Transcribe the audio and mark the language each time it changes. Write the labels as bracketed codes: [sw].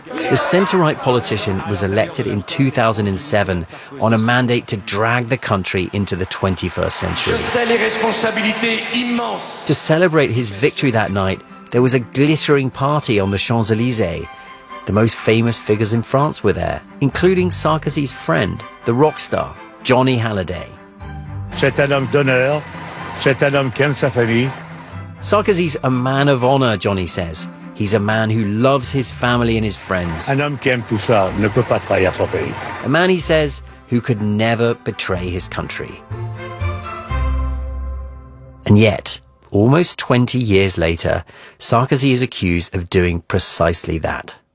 [en] The centre-right politician was elected in 2007 on a mandate to drag the country into the 21st century. To celebrate his victory that night, there was a glittering party on the Champs-Élysées. The most famous figures in France were there, including Sarkozy's friend, the rock star, Johnny Hallyday. [fr] C'est un homme d'honneur, c'est un homme qui aime sa famille. [en] Sarkozy's a man of honour, Johnny says. He's a man who loves his family and his friends. [fr] Un homme qui aime tout ça ne peut pas trahir son pays. [en] A man, he says, who could never betray his country. And yet, almost 20 years later, Sarkozy is accused of doing precisely that.